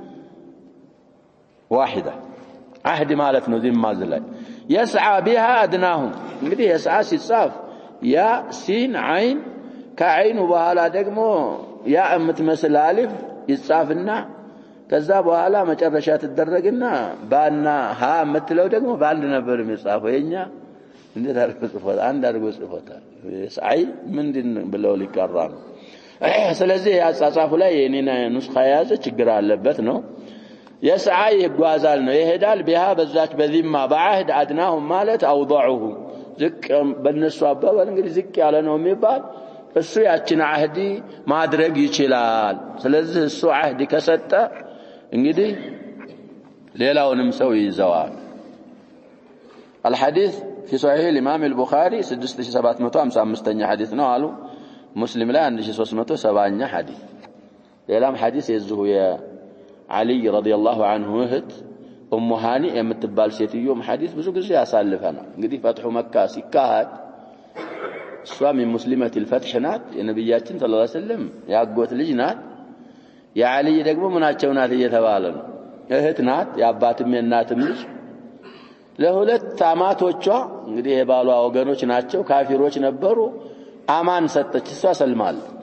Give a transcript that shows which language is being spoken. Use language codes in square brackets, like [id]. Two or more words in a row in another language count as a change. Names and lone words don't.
[am] ዋሂዳ አህድ ማለት ነው ዚማ ዝላይ [ar] يسعى بها أدناهم [am] እንግዲህ يسعى ሲጻፍ ያ ሲን አይን ከአይኑ በኋላ ደግሞ ያ የምትመስል አሊፍ ይጻፍና ከዛ በኋላ መጨረሻ ተደረገና ባና ሀ የምትለው ደግሞ ባንድ ነበር የሚጻፈው የኛ እንዴት አድርጎ ጽፎታ አንድ አድርጎ ጽፎታ ሳይ ምንድን ብለው ሊቀራ ነው ስለዚህ ያጻጻፉ ላይ የኔና ኑስኻ ያዘ ችግር አለበት ነው [ar] يسعى يغازال [am] ነው ይሄዳል ቢሃ በዛች በዚማ ባዕድ አድናሁም ማለት አውضعه ዝቅ በነሱ አባባል እንግዲህ ዝቅ ያለ ነው የሚባል እሱ ያችን አህዲ ማድረግ ይችላል ስለዚህ እሱ አህዲ ከሰጠ እንግዲህ ሌላውንም ሰው ይዘዋል الحديث [ar] في صحيح الامام البخاري 6755 حديث [am] ነው አሉ ሙስሊም ላይ 1370ኛ حديث ሌላም حديث የዚሁ علي [ar] رضي الله عنه [am] እህት ኡሙ ሃኒ የምትባል ሴትዮም حديث ብዙ ጊዜ ያሳልፈናል እንግዲህ ፈትሑ መካ ሲካሄድ እሷ ሙስሊመት الفتح ናት የነብያችን [ar] صلى الله عليه وسلم [am] ያጎት ልጅ ናት የዓሊ ደግሞ ምናቸው ናት እየተባለ ነው እህት ናት ያባትም የናትም ልጅ ለሁለት አማቶቿ እንግዲህ የባሏ ወገኖች ናቸው ካፊሮች ነበሩ አማን ሰጠች እሷ ሰልማል